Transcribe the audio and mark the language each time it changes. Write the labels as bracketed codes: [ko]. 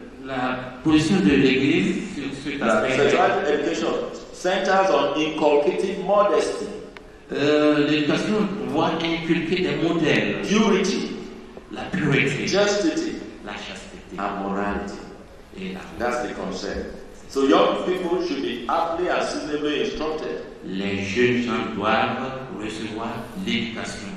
[fr] la position de l'Église sur cet aspect. [en] Sexuality education centers on inculcating modesty, [fr] L'éducation doit inculquer des modèles, [en] purity, [fr] la pureté, [en] chastity, [fr] la chasteté [en] and morality. [fr] et la [en] That's the concept. So young people should be aptly and suitably instructed [fr] Les jeunes gens doivent recevoir l'éducation